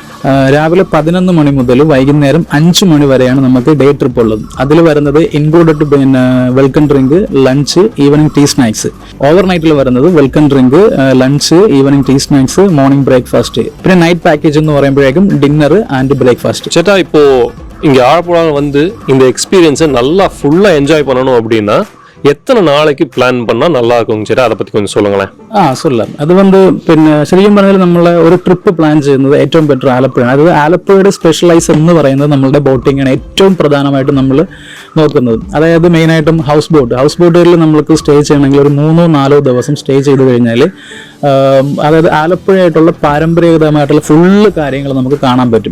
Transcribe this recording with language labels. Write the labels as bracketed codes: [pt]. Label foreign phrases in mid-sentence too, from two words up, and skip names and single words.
[ml] രാവിലെ 11 മണി മുതൽ വൈകുന്നേരം 5 മണി വരെയാണ് നമുക്ക് [en] day trip [ml] ഉള്ളത്. അതിൽ വരുന്നത് ഇൻക്ലൂഡഡ് പിന്നെ [en] welcome drink, lunch, evening tea snacks. [ml] ഓവർനൈറ്റിൽ വരുന്നത് [en] welcome drink, lunch, evening tea snacks, morning breakfast. [ml] പിന്നെ [en] night package [ml] എന്ന് പറയുമ്പോഴേക്കും [en] dinner and breakfast. [ta] சேட்டா இப்போ இங்க ஆலப்புழா வந்து இந்த எக்ஸ்பீரியன்ஸை நல்லா ஃபுல்லா என்ஜாய் பண்ணணும் அப்படின்னா எத்தனை நாளைக்கு பிளான் பண்ணா நல்லா இருக்கும் சேட்டா? அதை பத்தி கொஞ்சம் சொல்லுங்களேன். சொல்லலாம். [ml] അത് പിന്നെ ശരിക്കും പറഞ്ഞാൽ നമ്മൾ ഒരു [en] trip plan [ml] ചെയ്യുന്നത് ഏറ്റവും ബെറ്റർ ആലപ്പുഴയാണ്. അതായത് ആലപ്പുഴയുടെ സ്പെഷ്യലൈസ് എന്ന് പറയുന്നത് നമ്മളുടെ ബോട്ടിങ്ങാണ് ഏറ്റവും പ്രധാനമായിട്ട് നമ്മൾ നോക്കുന്നത്. അതായത് മെയിനായിട്ടും ഹൗസ് ബോട്ടുകളിൽ നമ്മൾക്ക് സ്റ്റേ ചെയ്യണമെങ്കിൽ ഒരു 3-4 ദിവസം സ്റ്റേ ചെയ്ത് കഴിഞ്ഞാൽ അതായത് ആലപ്പുഴയായിട്ടുള്ള പാരമ്പര്യഗതമായിട്ടുള്ള ഫുള്ള് കാര്യങ്ങൾ നമുക്ക് കാണാൻ പറ്റും.